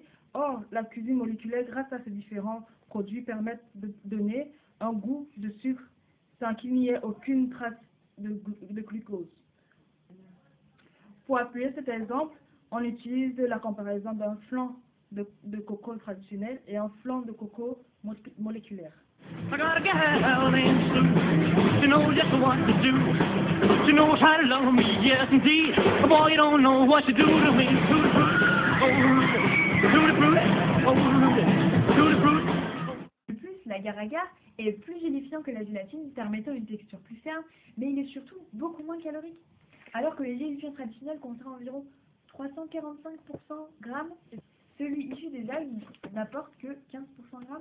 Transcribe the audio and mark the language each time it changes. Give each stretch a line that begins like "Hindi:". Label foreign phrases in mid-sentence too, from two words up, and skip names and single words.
French: Or, la cuisine moléculaire, grâce à ces différents produits, permet de donner un goût de sucre sans qu'il n'y ait aucune trace de glucose. Pour appuyer cet exemple, on utilise la comparaison d'un flan de coco traditionnel et un flan de coco moléculaire.
English: I got a gal named Sue. She knows just what to do. She knows how to love me, yes indeed. Boy, you don't know what you do to me. Tutti frutti, oh Rudy. Tutti frutti, oh Rudy. Tutti frutti.
French: De plus, l'agar-agar est plus gélifiant que la gélatine, permettant une texture plus ferme, mais il est surtout beaucoup moins calorique. Alors que les gélifiants traditionnels contiennent environ 345% grammes, celui issu des algues n'apporte que 15% grammes.